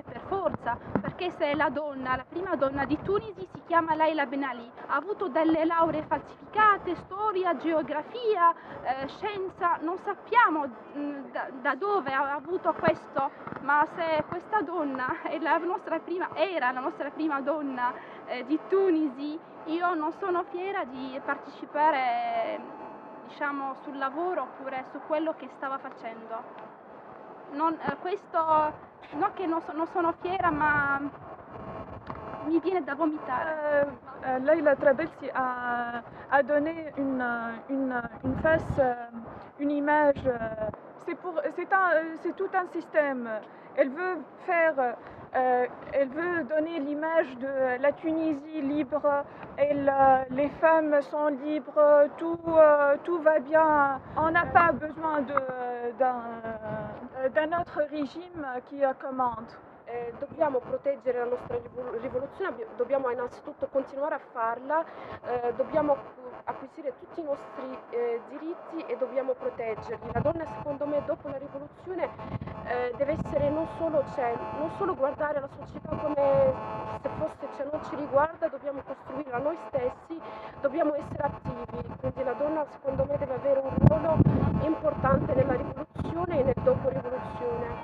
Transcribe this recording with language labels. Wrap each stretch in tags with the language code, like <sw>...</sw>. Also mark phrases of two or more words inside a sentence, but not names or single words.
<it>per forza, perché se la prima donna di Tunisi si chiama Laila Ben Ali, ha avuto delle lauree falsificate, storia, geografia, scienza, non sappiamo da dove ha avuto questo, ma se questa donna era la nostra prima donna di Tunisi, io non sono fiera di partecipare diciamo sul lavoro oppure su quello che stava facendo. Questo non che non sono fiera, ma mi viene da vomitare.</it> <fr>Laila Trabelsi a donné une face, une image. C'est tout un système. Elle veut donner l'image de la Tunisie libre. Les femmes sont libres. Tout va bien. On n'a pas besoin d'un autre régime qui commande.</fr> <it>Dobbiamo proteggere la nostra rivoluzione, dobbiamo innanzitutto continuare a farla, dobbiamo acquisire tutti i nostri diritti e dobbiamo proteggerli. La donna secondo me dopo la rivoluzione deve essere non solo guardare la società come se fosse, non ci riguarda, dobbiamo costruirla noi stessi, dobbiamo essere attivi, quindi la donna secondo me deve avere un ruolo importante nella rivoluzione e nel dopo rivoluzione.</it>